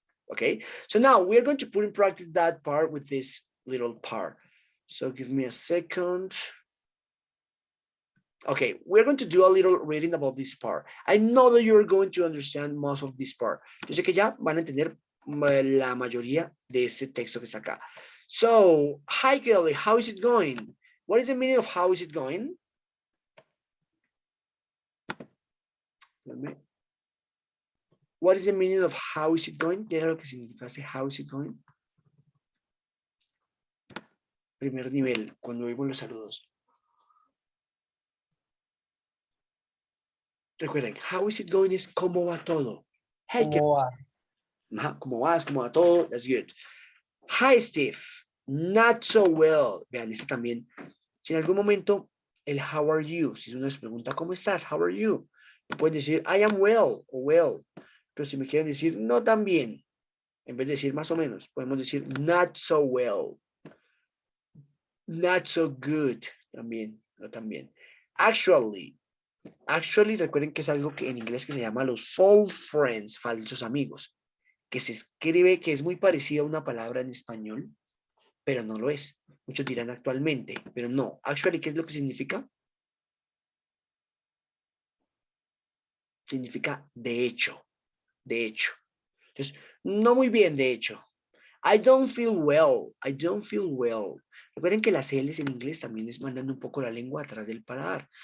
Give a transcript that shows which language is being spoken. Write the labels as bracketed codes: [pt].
[en] Okay, so now we're going to put in practice that part with this little part. So give me a second. Okay, we're going to do a little reading about this part. I know that you're going to understand most of this part. [es] Yo sé que ya van a entender la mayoría de este texto que está acá. [en] So, hi Kelly, how is it going? What is the meaning of how is it going? What is the meaning of how is it going? [es] ¿Qué era lo que significa [en] how is it going? [es] Primer nivel, cuando oímos los saludos. Recuerden, [en] how is it going [es] es cómo va todo. [en] Hey, [es] ¿Cómo va? ¿Cómo vas? ¿Cómo va todo? [en] That's good. Hi, Steve. Not so well. [es] Vean, este también. Si en algún momento el how are you, si uno les pregunta ¿cómo estás? [en] How are you? [es] Pueden decir [en] I am well [es] o well. Pero si me quieren decir no tan bien, en vez de decir más o menos, podemos decir [en] not so well. Not so good. [es] También, no también. Actually, recuerden que es algo que en inglés que se llama los false friends, falsos amigos, que se escribe que es muy parecida a una palabra en español, pero no lo es. Muchos dirán actualmente, pero no. Actually, ¿qué es lo que significa? Significa de hecho, de hecho. Entonces, no muy bien, de hecho. [en] I don't feel well, I don't feel well. [es] Recuerden que las L's en inglés también les mandan un poco la lengua atrás del paladar.